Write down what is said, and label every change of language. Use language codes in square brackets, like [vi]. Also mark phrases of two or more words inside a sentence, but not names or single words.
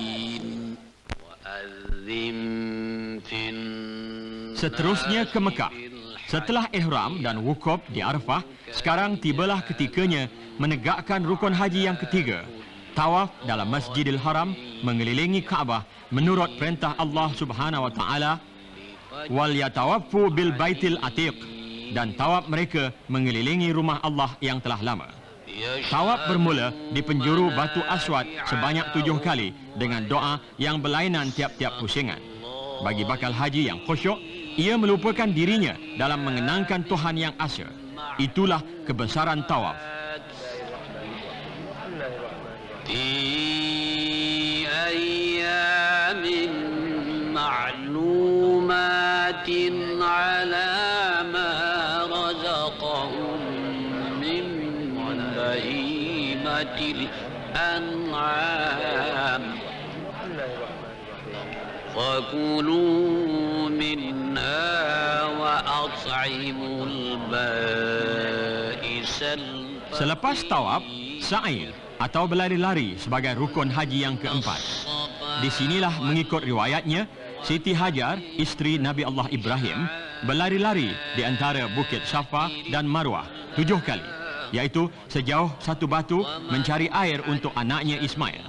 [ms] Seterusnya ke Mekah. Setelah ihram dan wukuf di Arafah, sekarang tibalah ketikanya menegakkan rukun haji yang ketiga, tawaf dalam Masjidil Haram mengelilingi Kaabah menurut perintah Allah [ar] سبحانه وتعالى, وليطوفوا بالبيت العتيق, [ms] dan tawaf mereka mengelilingi rumah Allah yang telah lama. Tawaf bermula di penjuru Batu Aswad sebanyak 7 kali dengan doa yang berlainan tiap-tiap pusingan. Bagi bakal haji yang khusyuk, ia melupakan dirinya dalam mengenangkan Tuhan yang asa. Itulah kebesaran tawaf. [ar] في أيام معلومات على ما رزقهم من بهيمة الأنعام فكلوا منها وأطعموا البائس الفقير. [ms] Selepas tawaf, sa'i atau berlari-lari sebagai rukun haji yang keempat. Di sinilah mengikut riwayatnya, Siti Hajar, isteri Nabi Allah Ibrahim, berlari-lari di antara Bukit Safa dan Marwah 7 kali, iaitu sejauh 1 batu mencari air untuk anaknya Ismail.